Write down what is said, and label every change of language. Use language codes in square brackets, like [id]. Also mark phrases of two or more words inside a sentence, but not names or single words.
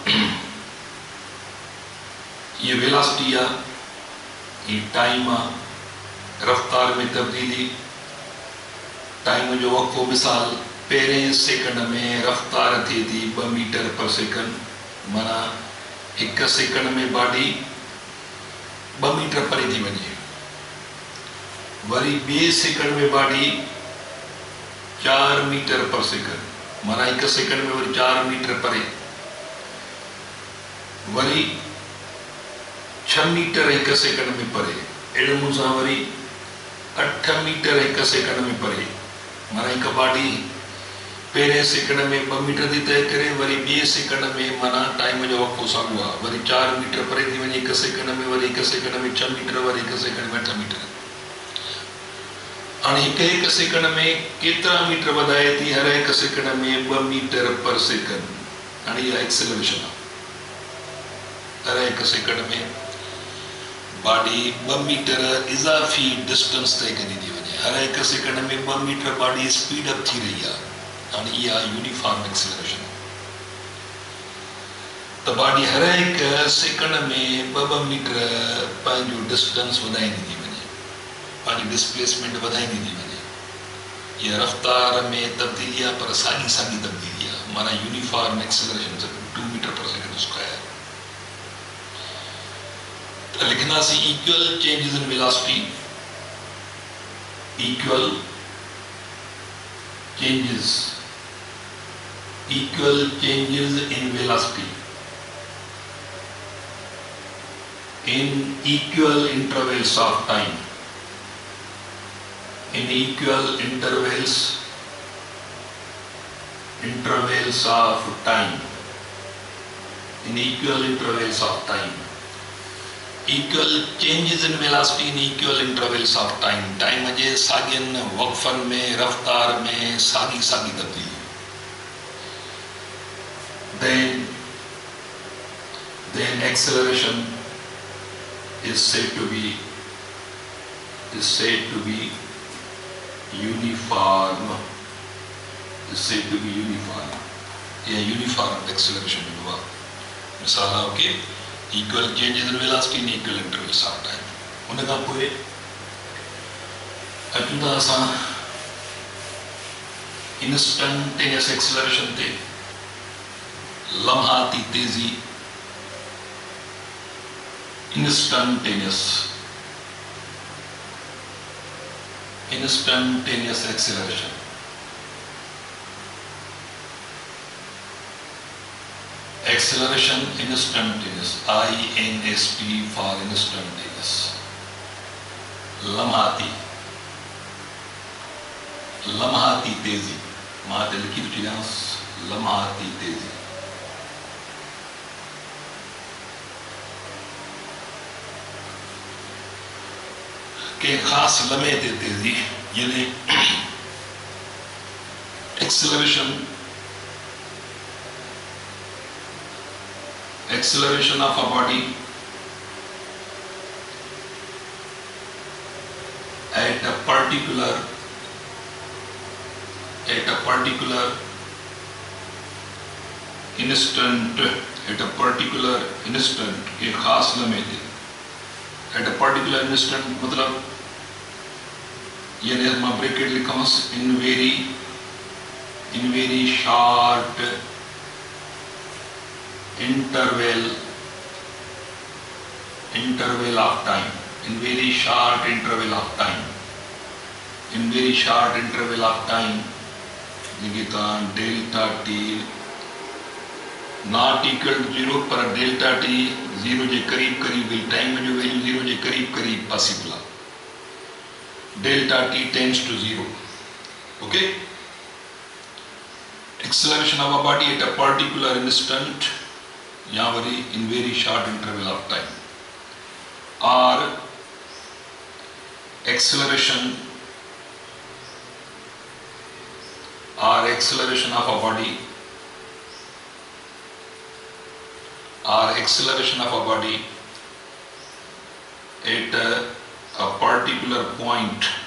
[hi] ये वेलोसिटी है ये टाइम है [sd] रफ्तार में तब्दीली टाइम जो वक्फो मिसाल पहिरें सेकंड में रफ्तार थी 2 [en] meter per second [sd] माना 1 सेकंड में बॉडी 2 मीटर परे थी वञे वरी 2 सेकंड में बॉडी 4 [en] meter per second [sd] माना 1 सेकंड में वरी 4 मीटर परे वरी 6 मीटर 1 सेकंड में परे अहिड़े मूं सां वरी 8 मीटर 1 सेकंड में परे माना हिकु बॉडी पहिरें सेकंड में 2 मीटर थी तय करे वरी 2 सेकंड में माना टाइम जो वक़्फ़ो साॻियो आहे वरी 4 मीटर परे थी वञे 1 सेकंड में वरी 1 सेकंड में 6 मीटर वरी 1 सेकंड में 8 मीटर हाणे हिकु सेकंड में केतिरा मीटर वधाए थी हर 1 सेकंड में 2 [en] meter per second [sd] हाणे इहा एक्सेलरेशन आहे हर 1 सेकंड में बॉडी 2 मीटर इज़ाफ़ी डिस्टेंस तय कंदी थी वञे हर 1 सेकंड में 2 मीटर बॉडी [en] speed up [sd] थी रही आहे हाणे इहा [en] uniform acceleration [sd] त बॉडी हर 1 सेकंड में 2 मीटर पंहिंजो डिस्टेंस वधाईंदी थी वञे पंहिंजी डिस्प्लेसमेंट वधाईंदी थी वञे ये रफ्तार में तब्दीली आहे पर साॻी साॻी तब्दीली आहे, माना [en] uniform acceleration [sd] 2 [en] meter per second square. [sd] तो लिखंदासीं [en] equal changes in velocity, equal changes in velocity in equal intervals of time, in equal intervals of time, in equal intervals of time, equal changes in velocity in equal intervals of time, [sd] टाइम जे साॻियनि वक़्फ़नि में रफ़्तार में साॻी साॻी तब्दीली। [en] then acceleration is said to be uniform, या uniform acceleration हुआ। [sd] मिसाल आहे कि [en] equal changes in velocity in equal intervals of time। [sd] उन खां पोइ अचूं था असां [en] instantaneous acceleration [sd] ते, लम्हाती तेज़ी, [en] instantaneous acceleration. Acceleration instantaneous, INST for instantaneous, [sd] लम्हाती तेजी, मां ते लिखी थी लम्हाती तेजी। के खास लम्हे ते तेजी, यानी [en] acceleration of a body at a particular instant, [sd] के खास लम्हे ते, [en] at a particular instant मतलब [sd] यानी मां ब्रैकेट लिखांस [en] in very short interval of time, in very short interval of time, [sd] लिखिता [en] delta t not equal to 0 [sd] पर [en] delta t [sd] 0 जे करीब टाइम जो वैल्यू 0 जे करीब पॉसिबल आहे। [en] delta t tends to 0. OK, acceleration of a body at a particular instant [sd] या वरी [en] in very short interval of time, or acceleration of a body, at a particular point